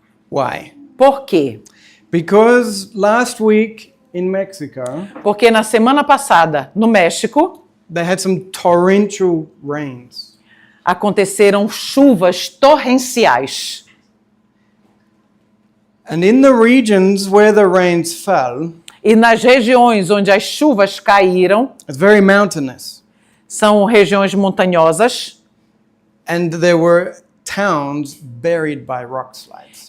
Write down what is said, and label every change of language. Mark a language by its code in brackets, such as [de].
[en] Why? [pt] Por quê? [en] Because last week in Mexico, [pt] Porque na semana passada, no México, [en] they had some torrential rains. [pt] aconteceram chuvas torrenciais. [en] And in the regions where the rains fell, [pt] E nas regiões onde as chuvas caíram, [en] it's very mountainous. [pt] são regiões montanhosas, [en] And there were towns buried by rock slides.